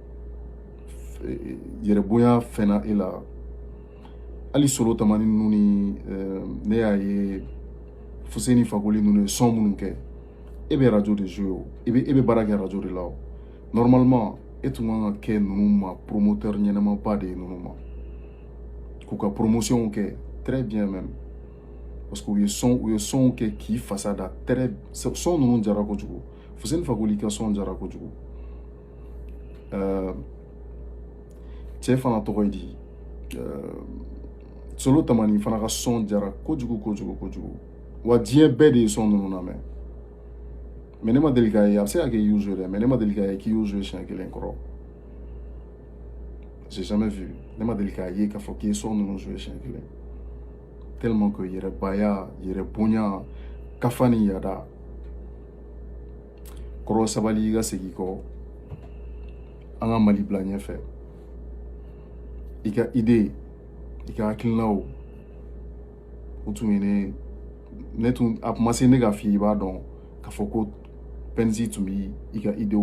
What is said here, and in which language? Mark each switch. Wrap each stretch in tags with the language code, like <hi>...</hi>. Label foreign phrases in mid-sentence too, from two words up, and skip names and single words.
<bm>yɛrɛbonya fɛnna e la hali Solo Tamani ninnu ni ne y'a ye Fuseni Fakoli ninnu ye son minnu kɛ e bɛ radio de jouer o e bɛ baara kɛ radio de la o normalement e tun kan ka kɛ ninnu ma promoteur ɲɛnɛmaba de ye ninnu ma k'u ka promotion kɛ</bm> <fr>très bien même parce que</fr> <bm>u ye son kɛ k'i fasa da très son ninnu jara kojugu Fuseni Fakoli ka son jara kojugu cɛ fana tɔgɔ ye di Solo Tamani fana ka son jara kojugu wa diɲɛ bɛɛ de ye son ninnu lamɛn mais ne ma deli k'a ye a bɛ se ka kɛ i y'u joué dɛ mais ne ma deli k'a ye k'i y'u joué siɲɛ kelen kɔrɔ</bm> <fr>j'ai jamais vu</fr> <bm>ne ma deli k'a ye k'a fɔ k'i ye son ninnu joué siɲɛ kelen</bm> <fr>tellement que</fr> <bm>yɛrɛbaya yɛrɛbonya kafa ni yada kɔrɔ sabali i ka segin i kɔ an ka Mali bila ɲɛfɛ i ka idée i ka hakilinaw o tun ye ne tun a tun ma se ne ka f'i ye i b'a dɔn k'a fɔ ko Penzi tun bɛ i ka idéw</bm>